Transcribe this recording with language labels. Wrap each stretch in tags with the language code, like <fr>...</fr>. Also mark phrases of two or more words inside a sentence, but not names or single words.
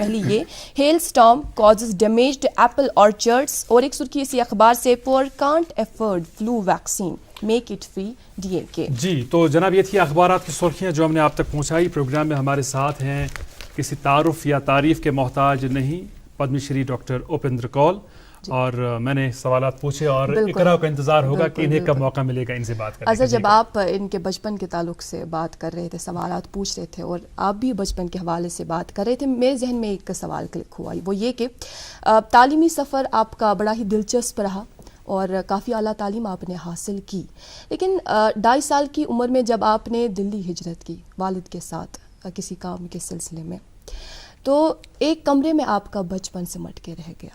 <ur>پہلی یہ,</ur> <en>hail storm causes damaged apple orchards.</en> <ur>اور ایک سرخی اسی اخبار سے,</ur> <en>poor can't afford flu vaccine, make it free DAK.</en> <ur>جی تو جناب یہ تھی اخبارات کی سرخیاں جو ہم نے آپ تک پہنچائی. پروگرام میں ہمارے ساتھ ہیں, کسی تعارف یا تعریف کے محتاج نہیں, پدم شری ڈاکٹر اوپیندر کول. اور میں نے سوالات پوچھے اور اقرا کا انتظار ہوگا کہ انہیں کب موقع ملے گا ان سے بات کرنے. اچھا, جب آپ ان کے بچپن کے تعلق سے بات کر رہے تھے, سوالات پوچھ رہے تھے اور آپ بھی بچپن کے حوالے سے بات کر رہے تھے, میرے ذہن میں ایک سوال کلک ہوا, وہ یہ کہ تعلیمی سفر آپ کا بڑا ہی دلچسپ رہا اور کافی اعلیٰ تعلیم آپ نے حاصل کی, لیکن 2.5 سال کی عمر میں جب آپ نے دلی ہجرت کی والد کے ساتھ کسی کام کے سلسلے میں, تو ایک کمرے میں آپ کا بچپن سمٹ کے رہ گیا.</ur>